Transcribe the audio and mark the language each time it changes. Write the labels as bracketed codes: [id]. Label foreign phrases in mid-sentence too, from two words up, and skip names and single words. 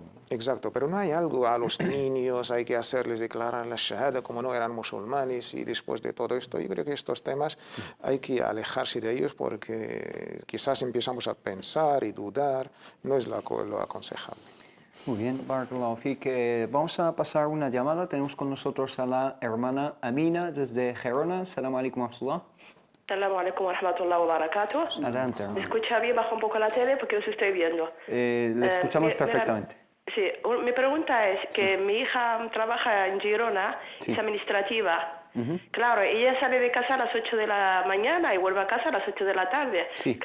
[es] Exacto, pero no hay algo a los niños, hay que hacerles declarar la shahada como no eran musulmanes y después de todo esto, yo creo que estos temas hay que alejarse de ellos porque quizás empezamos a pensar y dudar, no es lo aconsejable. Muy bien, [ar] بارك الله فيك. [es] Vamos a pasar una llamada. Tenemos con nosotros a la hermana Amina desde Gerona. [ar] السلام عليكم ورحمة الله. السلام عليكم ورحمة الله وبركاته. [es] Adelante, ¿Me hermana. escucha bien? Baja un poco la tele porque os estoy viendo. Le escuchamos Mira, perfectamente. sí, mi pregunta es que mi hija trabaja en Girona, Sí. es administrativa. Claro, ella sale de casa a las 8 de la mañana y vuelve a casa a las 8 de la tarde. Sí.